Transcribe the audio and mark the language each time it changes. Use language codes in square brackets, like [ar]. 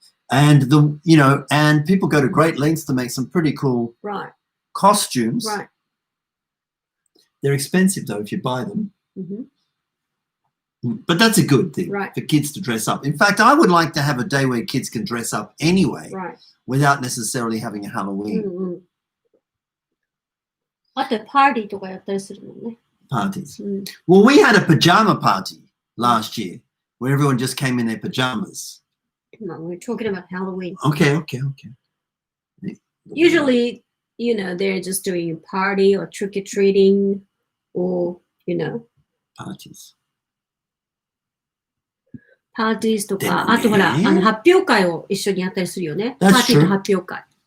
[en] And and people go to great lengths to make some pretty cool costumes. Right. They're expensive though if you buy them. Mm-hmm. But that's a good thing for kids to dress up. In fact, I would like to have a day where kids can dress up anyway, without necessarily having a Halloween. [ja] あとパーティーとかやったりするのね。 [en] Parties. Well, we had a pajama party last year where everyone just came in their pajamas. No, we're talking about Halloween. Okay. Usually, they're just doing a party or trick-or-treating or, Parties. [ja] パーティーとか、あとほら、発表会を一緒にやったりするよね。パーティーと発表会。